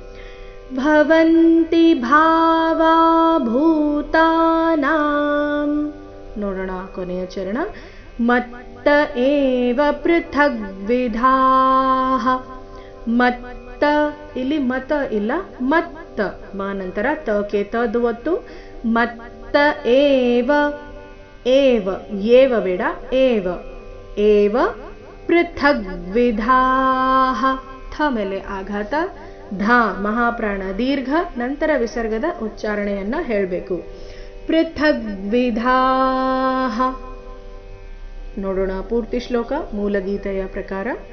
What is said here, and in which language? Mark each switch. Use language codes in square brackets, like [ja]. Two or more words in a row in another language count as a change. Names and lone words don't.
[sa] ಭವಂತಿ ಭಾವ ಭೂತಾನಾಂ, [kn] ನೋಡೋಣ ಕೊನೆಯ ಚರಣ, [sa] ಮತ್ತ ಏವ ಪೃಥಗ್ವಿಧಾಃ. [kn] ಮತ್ತ ಇಲ್ಲಿ ಮತ ಇಲ್ಲ, ಮತ್ತ ಮ ನಂತರ ತಕೆ ತದ್ ಒತ್ತು, [sa] ಮತ್ತ ಏವ, ಏವ ಏವ [kn] ಬೇಡ, [sa] ಏವ ಏವ ಪೃಥಗ್ವಿಧಾಃ. [kn] ಥ ಮೇಲೆ ಆಘಾತ, ಧ ಮಹಾಪ್ರಾಣ ದೀರ್ಘ, ನಂತರ ವಿಸರ್ಗದ ಉಚ್ಚಾರಣೆಯನ್ನ ಹೇಳಬೇಕು. ಪೃಥಗ್ವಿಧಾಃ. ನೋಡೋಣ ಪೂರ್ತಿ ಶ್ಲೋಕ ಮೂಲಗೀತೆಯ ಪ್ರಕಾರ.